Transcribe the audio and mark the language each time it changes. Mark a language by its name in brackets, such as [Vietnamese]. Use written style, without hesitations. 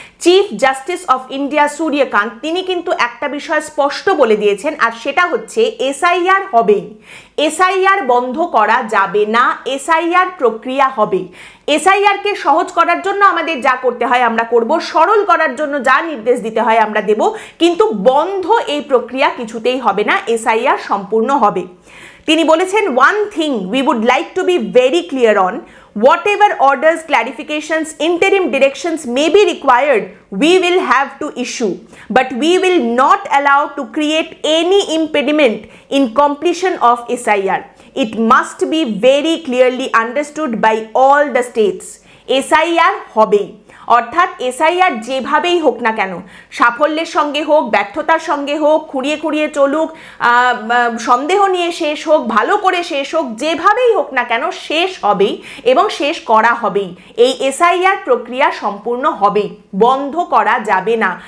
[Bangla] Chief justice of India Suryakanta তিনি কিন্তু একটা বিষয় স্পষ্ট বলে দিয়েছেন, আর সেটা হচ্ছে এসআইআর হবেই, এসআইআর বন্ধ করা যাবে না, এসআইআর প্রক্রিয়া হবে। এসআইআর কে সহজ করার জন্য আমাদের যা করতে হয় আমরা করব, সরল করার জন্য যা নির্দেশ দিতে হয় আমরা দেব, কিন্তু বন্ধ এই প্রক্রিয়া কিছুতেই হবে না, এসআইআর সম্পূর্ণ হবে। তিনি বলেছেন, [English] one thing we would like to be very clear on, whatever orders, clarifications, interim directions may be required, we will have to issue, but we will not allow to create any impediment in completion of SIR. It must be very clearly understood by all the states. [Bangla] SIR হবেই, অর্থাৎ SIR যেভাবেই হোক না কেন, সাফল্যের সঙ্গে হোক, ব্যর্থতার সঙ্গে হোক, খুঁড়িয়ে খুঁড়িয়ে চলুক, সন্দেহ নিয়ে শেষ হোক, ভালো করে শেষ হোক, যেভাবেই হোক না কেন শেষ হবেই এবং শেষ করা হবেই। এই এসআইআর প্রক্রিয়া সম্পূর্ণ হবেই, বন্ধ করা যাবে না।